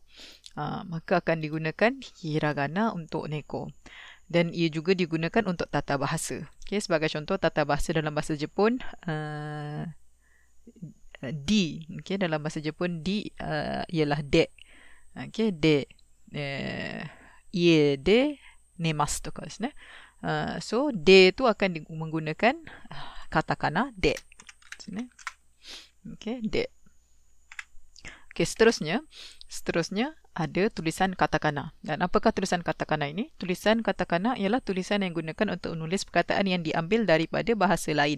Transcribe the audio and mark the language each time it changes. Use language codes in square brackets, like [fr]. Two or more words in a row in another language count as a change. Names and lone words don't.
[ms] Maka akan digunakan hiragana untuk neko. Dan ia juga digunakan untuk tata bahasa. Okay, sebagai contoh tata bahasa dalam bahasa Jepun, di. Okay, dalam bahasa Jepun di ialah de. Okay, de. [ja] 家で寝ますとかですね. [ms] So, de tu akan menggunakan katakana de. Okay, de. Okay, seterusnya ada tulisan katakana. Dan apakah tulisan katakana ini? Tulisan katakana ialah tulisan yang digunakan untuk menulis perkataan yang diambil daripada bahasa lain.